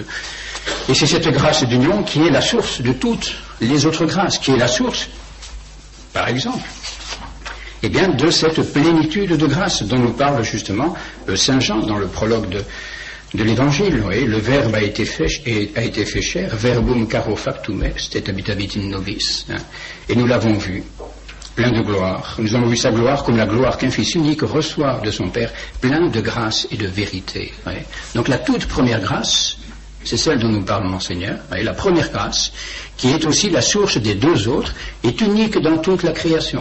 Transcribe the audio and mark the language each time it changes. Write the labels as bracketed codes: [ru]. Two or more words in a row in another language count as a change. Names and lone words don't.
[fr] Et c'est cette grâce d'union qui est la source de toutes les autres grâces, qui est la source, par exemple, de cette plénitude de grâce dont nous parle justement Saint Jean dans le prologue de l'Évangile. Le Verbe a été fait chair, [la] verbum caro factum est, et habitavit in nobis. [fr] Et nous l'avons vu, plein de gloire. Nous avons vu sa gloire comme la gloire qu'un Fils unique reçoit de son Père, plein de grâce et de vérité. Donc la toute première grâce, c'est celle dont nous parle Monseigneur. La première grâce, qui est aussi la source des deux autres, est unique dans toute la création.